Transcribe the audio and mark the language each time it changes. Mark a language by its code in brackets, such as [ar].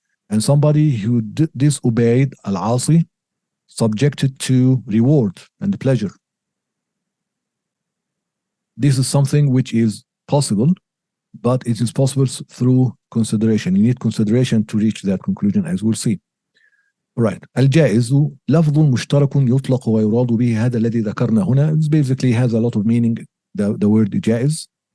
[en] And somebody who disobeyed al-asi, subjected to reward and pleasure. This is something which is possible, but it is possible through consideration. You need consideration to reach that conclusion, as we'll see. Right. [ar] الجائز لفظ مشترك يطلق ويراد به هذا الذي ذكرنا هنا. [en] It basically has a lot of meaning. The word جائز.